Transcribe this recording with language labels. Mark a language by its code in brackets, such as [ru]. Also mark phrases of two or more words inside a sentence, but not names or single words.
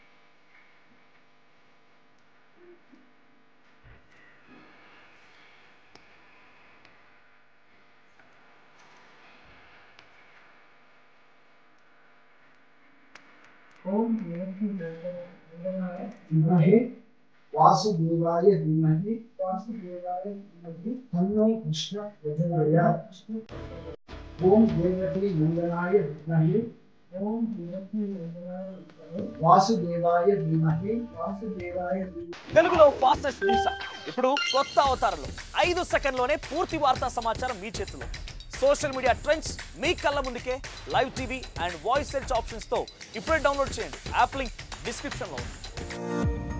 [sa] ओम धीमहि वासुदेवाय धीमहि तन्नो कृष्ण प्रचोदयात्. ओम देवकी नंदनाय धीमहि వాసుదేవాయ ధీమహి [te] తెలుగులో [en] fastest news [te] ఇప్పుడు కొత్త అవతారంలో 5 సెకండ్లోనే పూర్తి వార్తా సమాచారం మీ చేతిలో. [en] social media trends [te] మీ కళ్ళ ముందుకే [en] live TV and voice search options [te] తో ఇప్పుడే డౌన్లోడ్ చేయండి. [en] app link description [te] లో ఉంది.